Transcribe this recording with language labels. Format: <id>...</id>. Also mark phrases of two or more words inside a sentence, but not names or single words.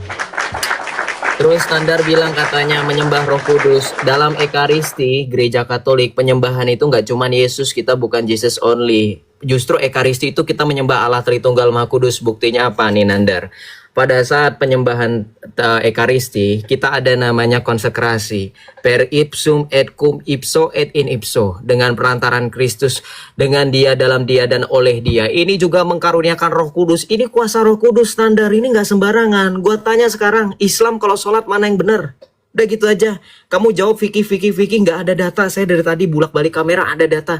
<id>Terus Standar bilang katanya menyembah Roh Kudus. Dalam Ekaristi, Gereja Katolik, penyembahan itu nggak cuma Yesus, kita bukan</id> <en>Jesus only.</en> <id>Justru Ekaristi itu kita menyembah Allah Tritunggal Maha Kudus. Buktinya apa nih Nandar? Pada saat penyembahan Ekaristi, kita ada namanya konsekrasi.</id> <la>Per ipsum et cum ipso et in ipso.</la> <id>Dengan perantaran Kristus, dengan dia, dalam dia, dan oleh dia. Ini juga mengkaruniakan Roh Kudus. Ini kuasa Roh Kudus Standar, ini nggak sembarangan. Gua tanya sekarang, Islam kalau sholat mana yang benar? Udah gitu aja. Kamu jawab fikih, nggak ada data. Saya dari tadi bulak-balik kamera ada data.</id>